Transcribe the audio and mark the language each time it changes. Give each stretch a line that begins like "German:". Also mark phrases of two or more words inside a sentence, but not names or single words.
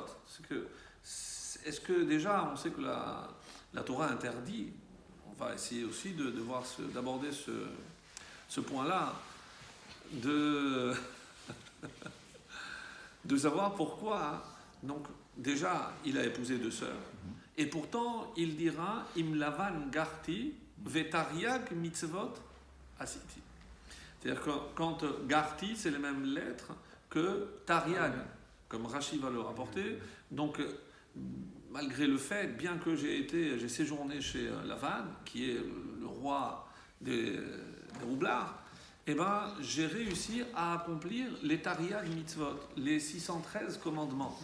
French: Est-ce que déjà, on sait que la Torah interdit, on va essayer aussi d'aborder ce point-là, de savoir pourquoi. Donc, déjà, il a épousé 2 sœurs, et pourtant, il dira «
Hebrew: עם לבן גרתי ותרי"ג מצוות עשיתי.
French: C'est-à-dire que quand Garti, c'est les mêmes lettres que Tariag, comme Rashi va le rapporter. Donc, malgré le fait, bien que j'ai séjourné chez Lavan, qui est le roi des roublards, eh ben, j'ai réussi à accomplir les
Hebrew: תרי"ג מצוות,
French: les 613 commandements.